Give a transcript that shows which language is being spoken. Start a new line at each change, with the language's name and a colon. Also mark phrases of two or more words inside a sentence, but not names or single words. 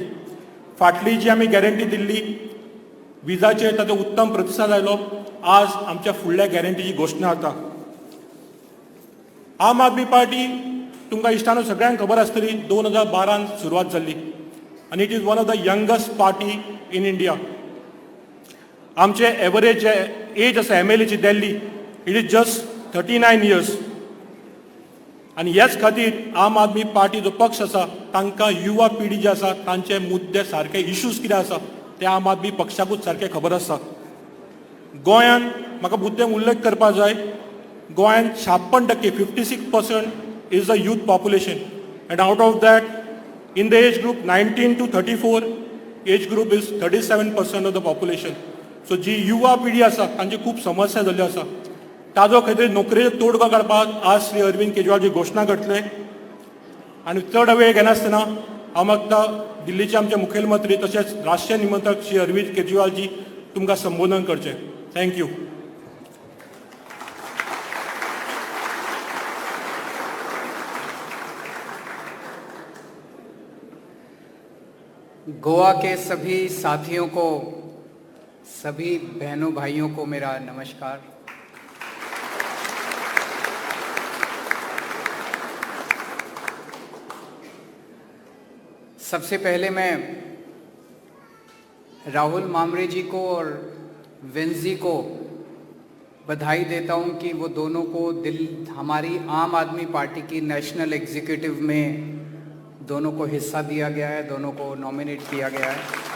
Konkani: फाटली जी आमी गॅरंटी दिल्ली विजाचेर ताचो उत्तम प्रतिसाद आयलो. आज आमच्या फुडल्या गॅरंटीची घोशणा जाता. आम आदमी पार्टी तुमकां इश्टानो सगळ्यांक खबर आसतली 2012 सुरवात जाल्ली आनी
English: it is one of the youngest party in India. आमचे average age आसा MLA ची दिल्ली it is just 39 years.
Konkani: आनी ह्याच खातीर आम आदमी पार्टी जो पक्ष आसा तांकां युवा पिढी जी आसा तांचे मुद्दे सारके इश्यूज कितें आसा ते आम आदमी पक्षाकूच सारके खबर आसा. गोंयांत म्हाका मुद्देम उल्लेख करपा जाय, गोंयांत
English: 56% 56% is the youth population and out of that in the age group 19 to 34 age group is 37% of the population.
Konkani: सो जी युवा पिढी आसा तांची खूब समस्या जाल्ल्यो आसा. ताजो खातीर नोकरेचो तोडगो काडपाक आज श्री अरविंद केजरीवालजी घोशणा करतले. आनी चड वेळ घेनासतना हांव मागता दिल्लीचे आमचे मुखेलमंत्री तशेंच राष्ट्रीय निमंत्रक श्री अरविंद केजरीवालजी तुमकां संबोधन करचें.
English: थँक्यू.
Hindi: गोवा के सभी साथियों को, सभी बहनों भाइयों को मेरा नमस्कार. सबसे पहले मैं राहुल मामरे जी को और वेंजी को बधाई देता हूं कि वो दोनों को हमारी आम आदमी पार्टी की नेशनल एग्जीक्यूटिव में दोनों को हिस्सा दिया गया है, दोनों को नॉमिनेट किया गया है.